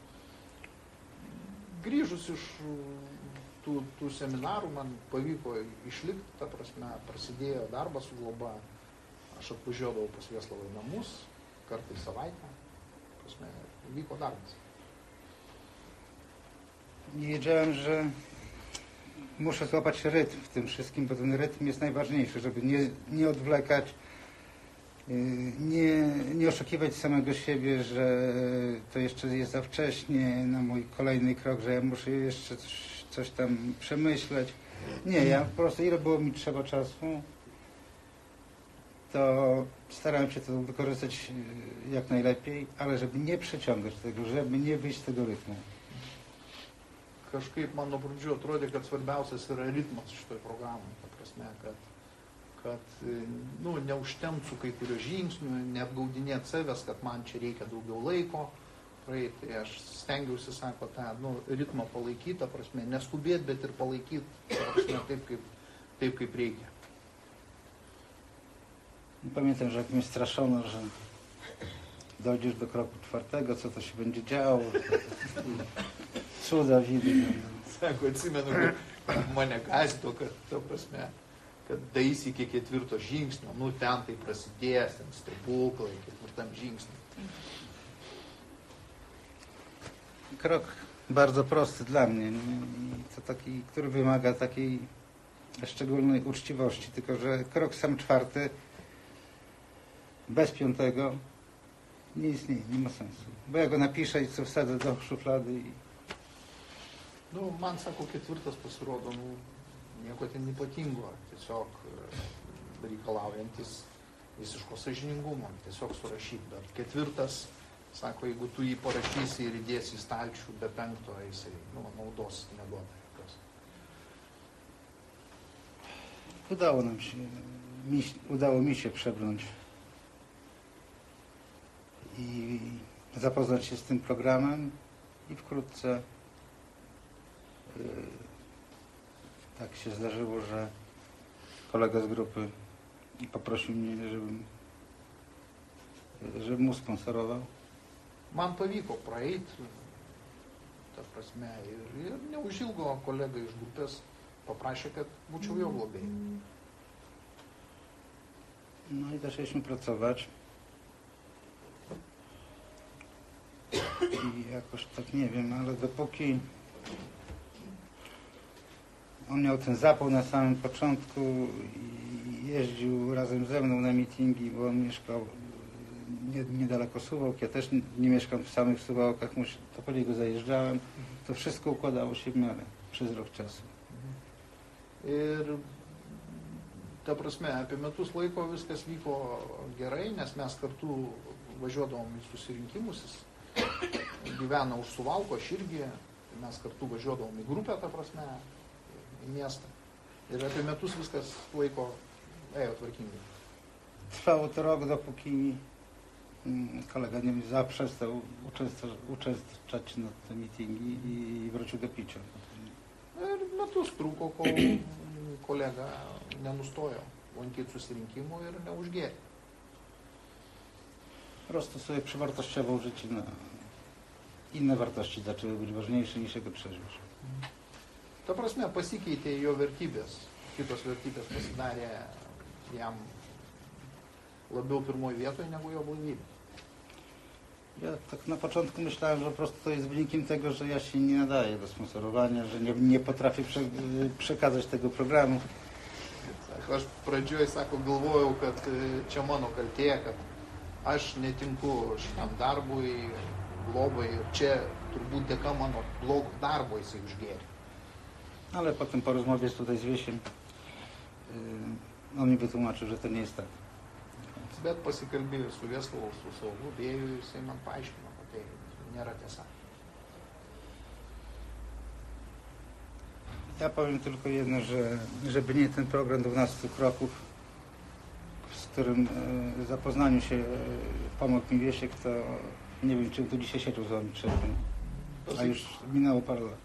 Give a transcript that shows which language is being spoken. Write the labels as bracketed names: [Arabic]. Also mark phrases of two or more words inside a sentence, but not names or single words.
[Lithuanian] Grįžus iš tų seminarų man pavyko išlikti, ta prasme, prasidėjo darbas su globa. Aš atvažiuodavau pas Vieslovą į namus, kartą į savaitę, prasme, vyko darbas. [Polish] I wiedziałem, że muszę złapać rytm w tym wszystkim, bo ten rytm jest najważniejszy, żeby nie odwlekać, nie oszukiwać samego siebie, że to jeszcze jest za wcześnie na mój kolejny krok, że ja muszę jeszcze coś tam przemyśleć. Nie, ja po prostu ile było mi trzeba czasu, to starałem się to wykorzystać jak najlepiej, ale żeby nie przeciągać tego, żeby nie wyjść z tego rytmu. [Lithuanian] Kažkaip man nuo pradžių atrodė, kad svarbiausias yra ritmas šitoj programai. Ta prasme, kad neužtemtų kai kurių žingsnių, neapgaudinėti savęs, kad man čia reikia daugiau laiko praeiti. Tai aš stengiausi, sako, tą ritmą palaikyti, ta prasme, neskubėti, bet ir palaikyti, ta prasme, taip kaip reikia. [Polish] Pamiętam, że jak mnie straszono, że dojdziesz do kroku 4, co to się będzie działo. Cuda widy. [Lithuanian] Sako, atsimenu, kad mane gąsdino, kad, ta prasme, kad daeisi iki 4 žingsnio, ten tai prasidės, ten stebuklai, 4 žingsniu. [Polish] Krok bardzo prosty dla mnie. To taki, który wymaga takiej szczególnej uczciwości, tylko że krok sam 4 bez 5 nie istnieje, nie ma sensu. Bo ja go napiszę i co wsadzę do szuflady i [Lithuanian] Man, sako, 4 pasirodo, nieko ten ypatingo, tiesiog reikalaujantis visiško sąžiningumo, tiesiog surašyti. Bet 4, sako, jeigu tu jį parašysi ir įdėsi į stalčių, be 5 jisai naudos neduoda. [Polish] Udało mi się przebrnąć i zapoznać się z tym programem i wkrótce tak się zdarzyło, że kolega z grupy poprosił mnie, żebym mu sponsorował. [Lithuanian] Man pavyko praeiti, ta prasme, ir neužilgo kolega iš grupės paprašė, kad būčiau jo globėju. [Polish] No i zaczęliśmy pracować. I jakoś tak nie wiem, ale dopóki on miał ten zapał na samym początku i jeździł razem ze mną na mityngi, bo on mieszkał niedaleko Suwałk, ja też nie mieszkam w samych Suwałkach, to po niego zajeżdżałem, to wszystko układało się w miarę przez rok czasu. [Lithuanian] Ir, ta prasme, apie metus laiko viskas vyko gerai, nes mes kartu važiuodavom į susirinkimus, jis gyvena už Suvalko, aš irgi, mes kartu važiuodavom į grupę, ta prasme, į miestą. Ir apie metus viskas laiko ėjo tvarkingai. [Polish] Trwało to rok, dopóki kolega Niemiec zaprzestał uczestniczyć na te mitingi i wrócił do picia. [Lithuanian] Ir metus truko, kol kolega nenustojo lankyti susirinkimų ir neužgėrė. [Polish] Po prostu sobie przewartościował życie na inne wartości, zaczęły być ważniejsze niż jego trzeźwość. [Lithuanian] Ta prasme, pasikeitė jo vertybės, kitos vertybės pasidarė jam labiau pirmoje vietoje negu jo blaivybė. [Polish] Ja tak na początku myślałem, że po prostu to jest wynikiem tego, że ja się nie nadaję do sponsorowania, że nie potrafię przekazać tego programu. [Lithuanian] Sako, aš pradžioje, sako, galvojau, kad čia mano kaltė, kad aš netinku šitam darbui, globai ir čia turbūt dėka mano blogo darbo jisai užgėrė. [Polish] Ale potem po rozmowie tutaj z Wiesiem on mi wytłumaczył, że to nie jest tak. [Lithuanian] Bet pasikalbėjus su Vieslavu, su savo globėju, jisai man paaiškino, kad tai nėra tiesa. [Polish] Ja powiem tylko jedno, że żeby nie ten program 12 kroków, z którym zapoznaniu się pomógł mi Wiesiek, to nie wiem, czym tu dzisiaj siedział z wami trzeźwym, a już minęło parę lat.